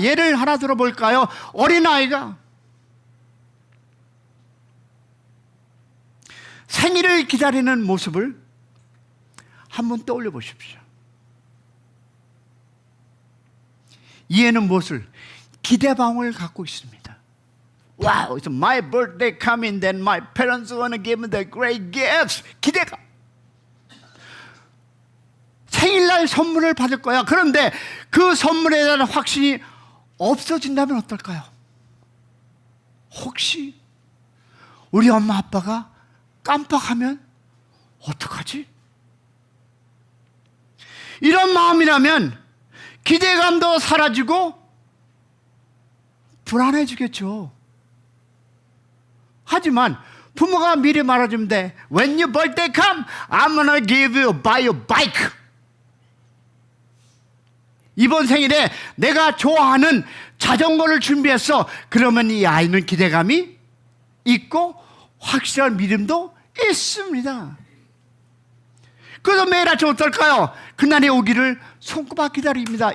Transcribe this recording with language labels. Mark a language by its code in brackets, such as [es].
[ko] 예를 하나 들어볼까요? 어린아이가 생일을 기다리는 모습을 한번 떠올려 보십시오. 이해는 무엇을? 기대감을 갖고 있습니다. [en] Wow, it's my birthday coming, then my parents want to give me the great gifts. [ko] 기대감. 생일날 선물을 받을 거야. 그런데 그 선물에 대한 확신이 없어진다면 어떨까요? 혹시 우리 엄마 아빠가 깜빡하면 어떡하지? 이런 마음이라면 기대감도 사라지고 불안해지겠죠. 하지만 부모가 미리 말해주면 돼. [en] When your birthday come, I'm gonna give you buy a bike. [ko] 이번 생일에 내가 좋아하는 자전거를 준비했어. 그러면 이 아이는 기대감이 있고 확실한 믿음도 있습니다. 그래서 매일 아침 어떨까요? 그날이 오기를 손꼽아 기다립니다.